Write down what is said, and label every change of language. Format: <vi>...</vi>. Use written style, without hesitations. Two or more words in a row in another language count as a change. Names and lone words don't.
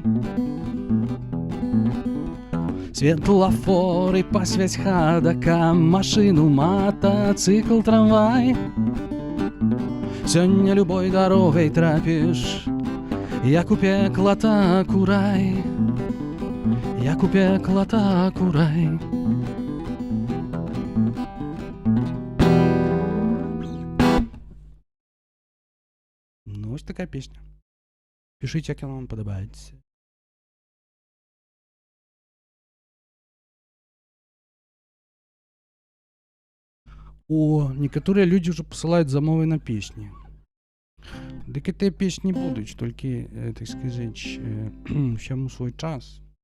<be>Светлафоры пасвяць хадака, машыну, матацыкл, трамвай. Сёння любой дарогай трапіш, як у пекла, так у рай, як у пекла, так у рай.</be> <uk>Ну, ось така пісня. Пишіть, як вона вам подобається.</uk> <be>Некаторыя людзі ўжо пасылаюць замовы на песні. Дык гэтыя песні будуць, толькі, так сказаць, усяму свой час.</be>